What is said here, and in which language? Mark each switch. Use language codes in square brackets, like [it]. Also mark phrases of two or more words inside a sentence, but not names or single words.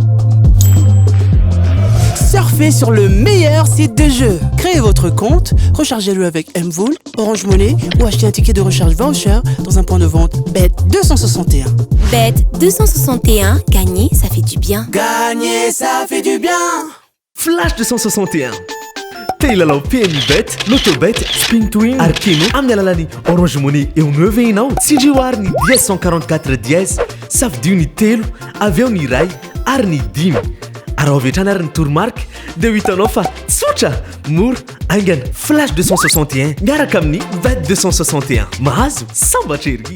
[fr] Surfez sur le meilleur site de jeu. Créez votre compte, rechargez-le avec Mvool, Orange Money ou achetez un ticket de recharge voucher dans un point de vente Bet261. Bet261, gagner, ça fait du bien. Gagner, ça fait du bien. Flash 261. [mg] Teilalao PMI Bet, Lotobet, Spin Twin, Arkeno, amin'ny alalany Orange Money eo 9 ianao. Tsindrioary ny 1044 10, safidio ny 3, aveo ny ray ary ny 5. Araha vetrany ary ny toromark dia ho hitanao fa tsotra mora aingana Flash 261 miaraka amin'ny Bet 261 mahazo sambatra ery.